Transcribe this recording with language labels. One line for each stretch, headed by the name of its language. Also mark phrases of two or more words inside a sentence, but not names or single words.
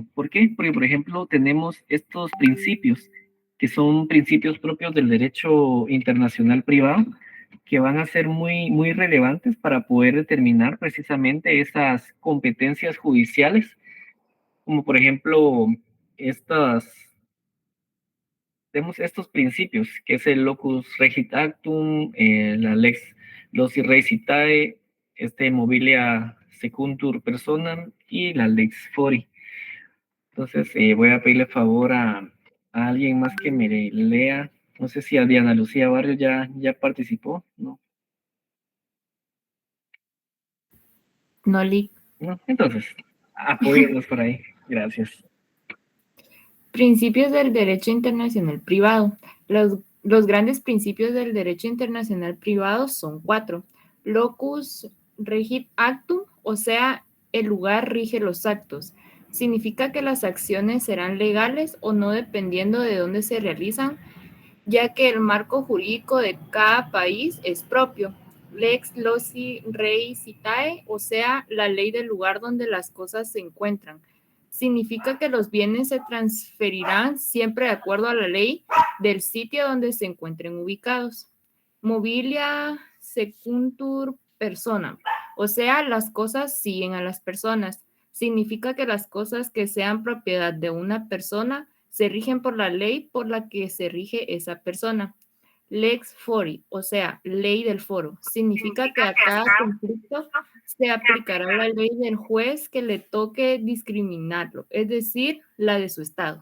Spanish: ¿Por qué? Porque, por ejemplo, tenemos estos principios que son principios propios del derecho internacional privado, que van a ser muy relevantes para poder determinar precisamente esas competencias judiciales, como por ejemplo tenemos estos principios, que es el
Latin: locus regit actum,
Spanish: la
Latin: lex loci res itae, mobilia secuntur personam
Spanish: y la
Latin: lex fori.
Spanish: Entonces voy a pedirle favor a alguien más que me lea. No sé si a Diana Lucía Barrio ya participó, ¿no? No, Lick. No, entonces, apóyennos por ahí. Gracias. Principios del derecho internacional privado. Los grandes principios del derecho internacional privado son 4.
Latin: Locus regit actum,
Spanish: o sea, el lugar rige los actos. Significa que las acciones serán legales o no dependiendo de dónde se realizan, ya que el marco jurídico de cada país es propio.
Latin: Lex loci res itae,
Spanish: o sea, la ley del lugar donde las cosas se encuentran. Significa que los bienes se transferirán siempre de acuerdo a la ley del sitio donde se encuentren ubicados.
Latin: Mobilia secuntur personam,
Spanish: o sea, las cosas siguen a las personas. Significa que las cosas que sean propiedad de una persona se rigen por la ley por la que se rige esa persona.
Latin: Lex fori,
Spanish: o sea, ley del foro. Significa que a cada conflicto se aplicará la ley del juez que le toque discriminarlo, es decir, la de su estado.